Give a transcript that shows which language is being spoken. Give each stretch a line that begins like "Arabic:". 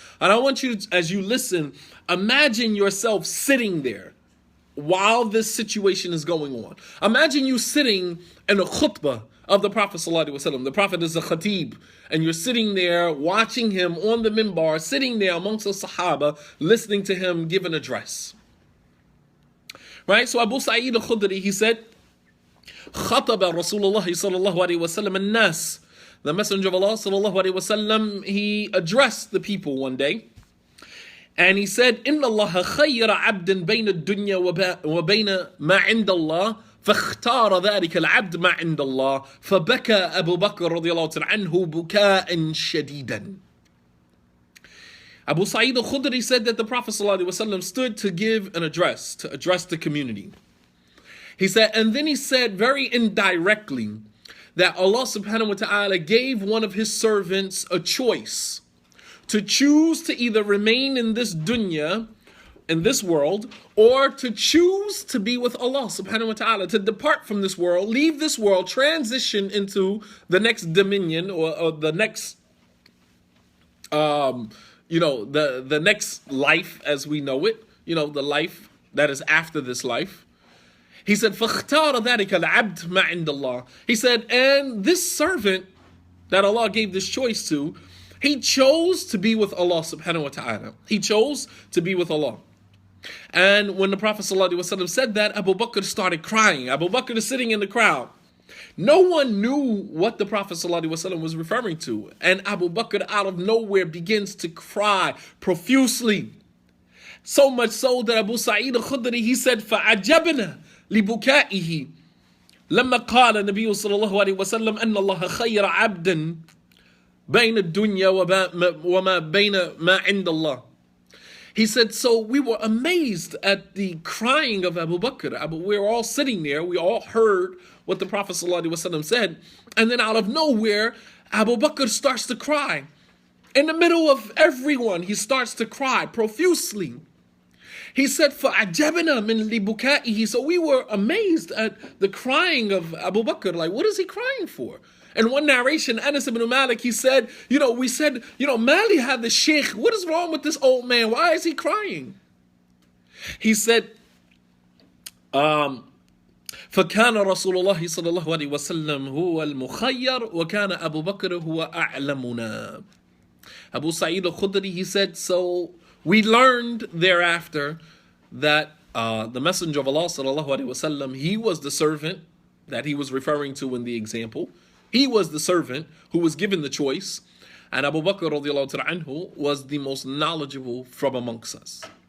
English: And I want you to, as you listen, imagine yourself sitting there while this situation is going on. Imagine you sitting in a khutbah of the Prophet ﷺ. The Prophet is a khatib, and you're sitting there watching him on the minbar, sitting there amongst the Sahaba, listening to him give an address. Right? So Abu Sa'id al-Khudri, he said,
Arabic: خطب رسول الله صلى الله عليه وسلم الناس.
English: The Messenger of Allah
Arabic: صلى الله عليه وسلم,
English: he addressed the people one day. And he said,
Arabic: إن الله خير عبد بين الدنيا وبين ما عند الله فاختار ذلك العبد ما عند الله فبكى أبو بكر رضي الله عنه بكاء شديدا.
English: Abu Sa'id al-Khudri said that the Prophet ﷺ stood to give an address, to address the community. He said, and then he said very indirectly that Allah subhanahu wa ta'ala gave one of his servants a choice to choose to either remain in this dunya, in this world, or to choose to be with Allah subhanahu wa ta'ala, to depart from this world, leave this world, transition into the next dominion or the next, the next life as we know it, the life that is after this life. He said,
Arabic: فَاخْتَارَ ذَلِكَ الْعَبْدِ مَا عِنْدَ اللَّهِ.
English: He said, and this servant that Allah gave this choice to, he chose to be with Allah subhanahu wa ta'ala. He chose to be with Allah. And when the Prophet ﷺ said that, Abu Bakr started crying. Abu Bakr is sitting in the crowd. No one knew what the Prophet ﷺ was referring to. And Abu Bakr out of nowhere begins to cry profusely. So much so that Abu Sa'id al-Khudri, he said,
Arabic: فَعَجَبْنَا لِبُكَائِهِ لَمَّا قَالَ النَّبِيُّ صلى الله عليه وسلم أَنَّ اللَّهَ خَيَّرَ عَبْدًا بين الدنيا وما بين ما عند الله.
English: He said, so we were amazed at the crying of Abu Bakr. We were all sitting there. We all heard what the Prophet ﷺ said. And then out of nowhere, Abu Bakr starts to cry. In the middle of everyone, he starts to cry profusely. He said,
Arabic: فَعَجَبْنَا مِنْ لِبُكَائِهِ.
English: So we were amazed at the crying of Abu Bakr. Like, what is he crying for? In one narration, Anas ibn Malik, he said, we said,
Arabic: Mali had the sheikh.
English: What is wrong with this old man? Why is he crying? He said,
Arabic: فَكَانَ رَسُولُ اللَّهِ صَلَى اللَّهُ عَلَيْهِ وَسَلَّمْ هُوَ الْمُخَيَّرُ وَكَانَ أَبُو بَكْرَ هُوَ أَعْلَمُنَا.
English: Abu Sa'id al-Khudri, he said, so we learned thereafter that the Messenger of Allah sallallahu alaihi wasallam, he was the servant that he was referring to in the example. He was the servant who was given the choice, and Abu Bakr radiallahu ta'ala anhu was the most knowledgeable from amongst us.